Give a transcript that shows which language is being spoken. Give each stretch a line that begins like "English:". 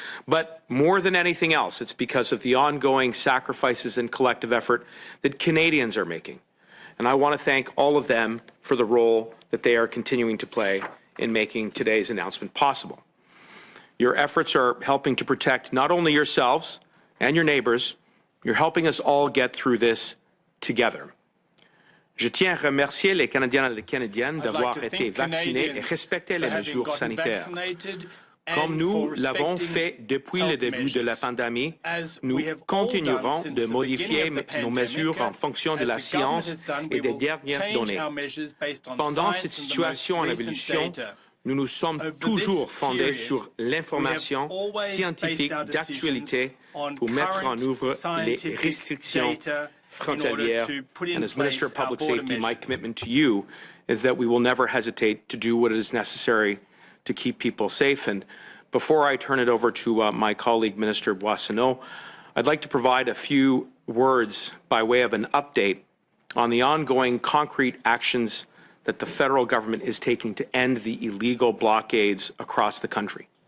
English: But more than anything else, it's because of the ongoing sacrifices and collective effort that Canadians are making. And I want to thank all of them for the role that they are continuing to play in making today's announcement possible. Your efforts are helping to protect not only yourselves and your neighbors, you're helping us all get through this together.
French: Je tiens à remercier les Canadiens et les Canadiennes d'avoir été vaccinés et respecter les mesures sanitaires. Comme nous l'avons fait depuis le début de la pandémie, nous continuerons de modifier nos mesures en fonction de la science et des dernières données. Pendant cette situation en évolution, nous nous sommes toujours fondés sur l'information scientifique d'actualité pour mettre en œuvre les restrictions frontalière.
English: And as Minister of Public Safety, my commitment to you is that we will never hesitate to do what is necessary to keep people safe. And before I turn it over to my colleague, Minister Boissonnault, I'd like to provide a few words by way of an update on the ongoing concrete actions that the federal government is taking to end the illegal blockades across the country.